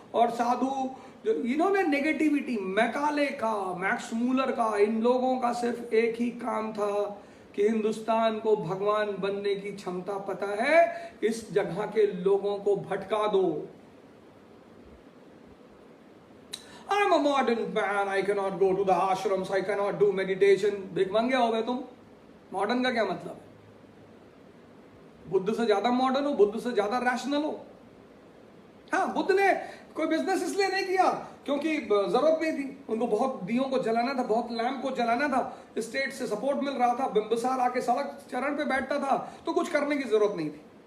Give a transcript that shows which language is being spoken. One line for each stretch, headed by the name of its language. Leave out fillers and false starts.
Hindi: और साधु जो इन्होंने नेगेटिविटी, मैकाले का, मैक्स मूलर का, इन लोगों का सिर्फ एक ही काम था कि हिंदुस्तान को भगवान बनने की क्षमता पता है, इस जगह के लोगों को भटका दो।
English: I'm a modern man, I cannot go to the ashrams, I cannot do meditation.
Hindi: भिखमंगे हो गए तुम। मॉडर्न का क्या मतलब है? बुद्ध से ज्यादा मॉडर्न हो, बुद्ध से ज्यादा रैशनल हो। हाँ, बुद्ध ने कोई बिजनेस इसलिए नहीं किया क्योंकि जरूरत नहीं थी, उनको बहुत दियों को जलाना था, बहुत लैम्प को जलाना था, स्टेट से सपोर्ट मिल रहा था, बिंबिसार आके सड़क चरण पे बैठता था, तो कुछ करने की जरूरत नहीं थी।